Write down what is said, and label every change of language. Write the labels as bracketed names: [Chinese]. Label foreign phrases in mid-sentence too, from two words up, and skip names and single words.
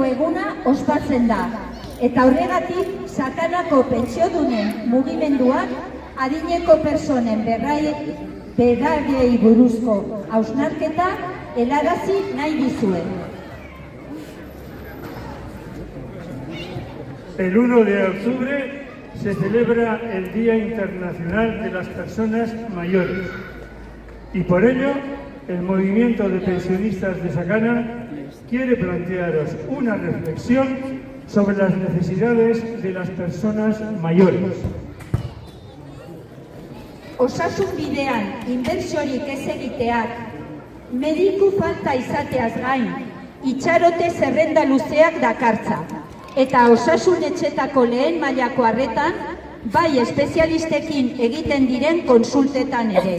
[Basque] eguna ospatzen da, eta horregatik Sakanako pentsiodunen mugimenduak adineko pertsonen berariei buruzko hausnarketa helarazi nahi dizue. [Spanish] El 1 de octubre se celebra el Día Internacional de las Personas Mayores y por ello el movimiento de pensionistas de Sakana quiere plantearos una reflexión sobre las necesidades de las personas mayores. [Basque] Osasun bidean inbertsiorik ez egiteak, mediku falta izateaz gain, itxarote zerrenda luzeak dakartza, eta osasun etxetako lehen mailako arretan, bai espezialistekin egiten diren konsultetan ere.